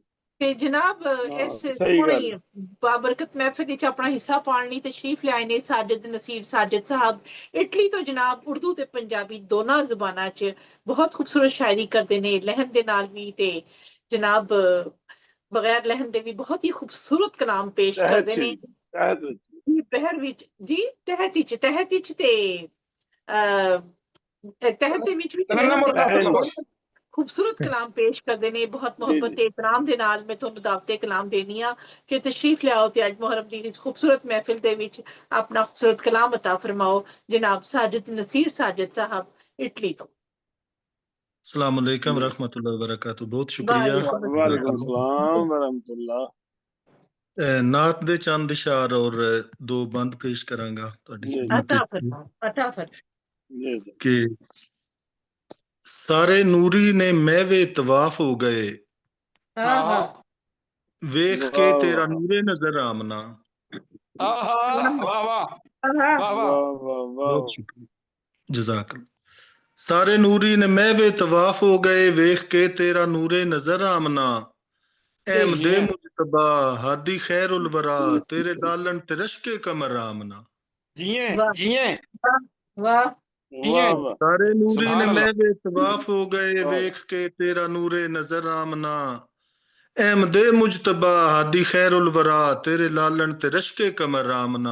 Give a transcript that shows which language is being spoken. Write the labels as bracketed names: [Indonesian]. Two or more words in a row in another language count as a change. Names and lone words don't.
[Punjabi] ਤੇ ਜਨਾਬ ਇਸ ਸੋਹਣੀ ਬਾਬਰਕਤ ਮਹਿਫਿਲ ਵਿੱਚ ਆਪਣਾ ਹਿੱਸਾ ਪਾਉਣ ਲਈ ਤਸ਼ਰੀਫ ਲਿਆਏ ਨੇ ਸਾਜਿਦ ਨਸੀਰ ਸਾਜਿਦ ਸਾਹਿਬ ਇਟਲੀ ਤੋਂ ਜਨਾਬ ਉਰਦੂ ਤੇ ਪੰਜਾਬੀ ਦੋਨਾਂ ਜ਼ੁਬਾਨਾਂ 'ਚ ਬਹੁਤ ਖੂਬਸੂਰਤ ਸ਼ਾਇਰੀ ਕਰਦੇ ਨੇ ਲਹਿਨ ਦੇ ਨਾਲ ਵੀ ਤੇ ਜਨਾਬ ਬਗੈਰ ਲਹਿਨ ਦੇ ਵੀ ਬਹੁਤ ਹੀ ਖੂਬਸੂਰਤ ਕਲਾਮ ਪੇਸ਼ ਕਰਦੇ ਨੇ ਪਹਿਰ ਵਿੱਚ ਜੀ ਤਹਿਤ ਵਿੱਚ ਤੇ ਤਹਿਤ ਦੇ ਵਿੱਚ ਵੀ [Urdu] خوبصورت کلام پیش کرتے ہیں [Punjabi] ਬਹੁਤ ਮੋਹੱਬਤ ਤੇ ਇਤਰਾਮ ਦੇ ਨਾਲ ਮੈਂ ਤੁਹਾਨੂੰ ਦਾਵਤੇ ਕਲਾਮ ਦੇਣੀ ਆ ਕਿ ਤਸ਼ਰੀਫ ਲਿਆਓ ਤੇ ਅੱਜ ਮੁਹੱਰਮ ਦੀ ਇਸ ਖੂਬਸੂਰਤ ਮਹਿਫਿਲ ਦੇ ਵਿੱਚ ਆਪਣਾ ਖੂਬਸੂਰਤ ਕਲਾਮ ਅਤਾ ਫਰਮਾਓ ਜਨਾਬ ਸਾਜਿਦ ਨਸੀਰ ਸਾਜਿਦ ਸਾਹਿਬ ਇਟਲੀ ਤੋ [Arabic] السلام عليكم رحمة الله وبركاته [Urdu] بہت شکریہ [Arabic] وعليكم السلام ورحمة الله [Punjabi] ਨਾਤ ਦੇ ਚੰਦ ਇਸ਼ਾਰ ਔਰ ਦੋ ਬੰਦ ਪੇਸ਼ ਕਰਾਂਗਾ ਤੁਹਾਡੀ ਅਤਾ ਫਰਮਾਓ ਕਿ ਸਾਰੇ ਨੂਰੀ ਨੇ ਮਹਿਵੇ ਤਵਾਫ ਹੋ ਗਏ ਵੇਖ ਕੇ ਤੇਰਾ ਨੂਰੇ ਨਜ਼ਰ ਆਮਨਾ। ਆਹਾ ਵਾਹ ਵਾਹ ਵਾਹ ਵਾਹ ਬਹੁਤ ਸ਼ੁਕਰੀਆ, ਜਜ਼ਾਕ। ਸਾਰੇ ਨੂਰੀ ਨੇ ਮਹਿਵੇ ਤਵਾਫ ਹੋ ਗਏ, ਵੇਖ ਕੇ ਤੇਰਾ ਨੂਰੇ ਨਜ਼ਰ ਆਮਨਾ। ਅਹਿਮਦੇ ਮੁਜਤਬਾ ਹਾਦੀ ਖੈਰੁਲ ਵਰਾ, ਤੇਰੇ ਲਾਲਣ ਤੇ ਰਸ਼ਕੇ ਕਮਰ ਆਮਨਾ। ਜੀਏ ਜੀਏ वाह ਸਾਰੇ ਨੂਰੀ ਨੇ ਮਹਿਵੇ ਤਵਾਫ ਹੋ ਗਏ, ਵੇਖ ਕੇ ਤੇਰਾ ਨੂਰੇ ਨਜ਼ਰ ਆਮਨਾ। ਅਹਿਮਦੇ ਮੁਜਤਬਾ ਹਾਦੀ ਖੈਰੁਲ ਵਰਾ, ਤੇਰੇ ਲਾਲਣ ਤੇ ਰਸ਼ਕੇ ਕਮਰ ਆਮਨਾ।